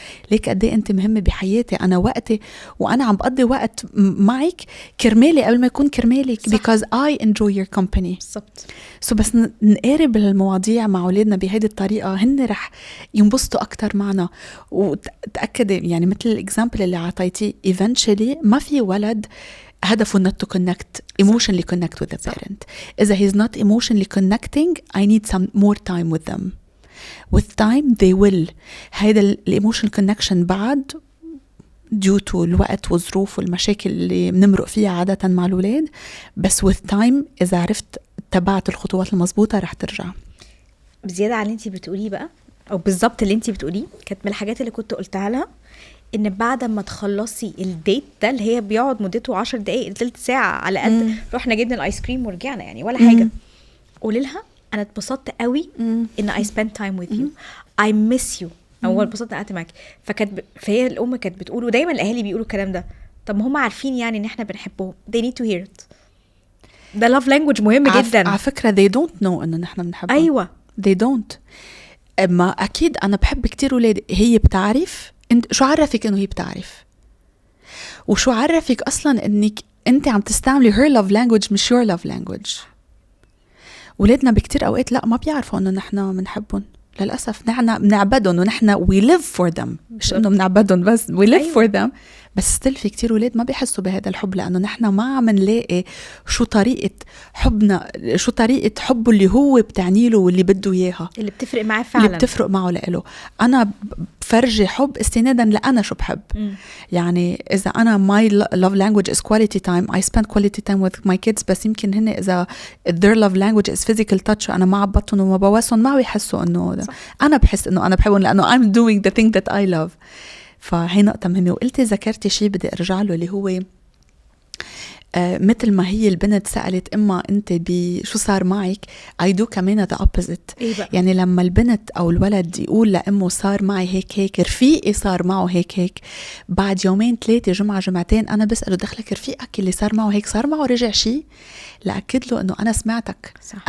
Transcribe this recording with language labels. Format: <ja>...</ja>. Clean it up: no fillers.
<ar>ليك قد ايه انت مهمه بحياتي. انا وقتي وانا عم بقضي وقت معك كرمالي قبل ما يكون كرمالك،</ar> <en>because I enjoy your company.</en> <ar>بالضبط. بس نقارب المواضيع مع اولادنا بهيدي الطريقه هن رح ينبسطوا اكتر معنا. وتاكدي يعني مثل الاكزامبل اللي عطيتيه eventually ما في ولد هدفه</ar> <en>not to connect emotionally connect with the parent. إذا he's not emotionally connecting I need some more time with them. With time they will.</en> <ar>هيدا emotional connection بعد due to الوقت والظروف والمشاكل اللي بنمرق فيها عادة مع الولاد، بس</ar> <en>with time</en> <ar>إذا عرفت تبعت الخطوات المضبوطة رح ترجع. بزيادة على اللي انتي بتقوليه بقى، أو بالضبط اللي انتي بتقوليه، كانت من الحاجات اللي كنت قلتها لها ان بعد ما تخلصي الديت ده اللي هي بيقعد مدته 10 دقايق لثلث ساعه على قد رحنا جبنا الايس كريم ورجعنا يعني ولا حاجه، قولي لها انا اتبسطت قوي ان</ar> <en>I spend time with you I miss you</en> <ar>اول اتبسطت قعدت معاكي. فهي الام كانت بتقول، ودايما الاهالي بيقولوا الكلام ده، طب ما هم عارفين يعني ان احنا بنحبهم</ar> <en>they need to hear it.</en> <ar>ده love language مهم جدا على فكره</ar> <en>they don't know</en> <ar>انه نحن بنحبهم. ايوه</ar> <en>they don't.</en> <ar>اما اكيد انا بحب كتير ولادي. هي بتعرف انت شو عرفك انه هي بتعرف، وشو عرفك اصلا انك انت عم تستعملي her love language مش your love language. ولادنا بكتير اوقات لا ما بيعرفوا انه نحن بنحبهم للاسف. نحن بنعبدهم ونحن</ar> <en>we live for them،</en> <ar>مش انه بنعبدهم بس we live for them. بس still في كتير ولاد ما بيحسوا بهذا الحب، لانه نحن ما عم نلاقي شو طريقه حبنا، شو طريقه حبه اللي هو بتعني له واللي بده اياها، اللي بتفرق معاه فعلا، اللي بتفرق معه لإله. انا بفرجي حب استنادا لأنا شو بحب. يعني اذا انا</ar> <en>my love language is quality time I spend quality time with my kids،</en> <ar>بس يمكن هن اذا</ar> <en>their love language is physical touch</en> <ar>انا ما عبطهم وما بواسهم ما بيحسوا انه انا بحس انه انا بحبهم لانه</ar> <en>I'm doing the thing that I love.</en> <ar>فهي نقطة مهمة. وقلتي ذكرتي شيء بدي ارجع له اللي هو مثل ما هي البنت سألت إما أنت بشو صار معك I do كمان the opposite. يعني لما البنت أو الولد يقول لأمه صار معي هيك رفيقي صار معه هيك بعد 2-3 جمعة جمعتين أنا بسأله دخلك رفيقك اللي صار معه هيك صار معه رجع شيء؟ لأكد له أنه أنا سمعتك صح.</ar>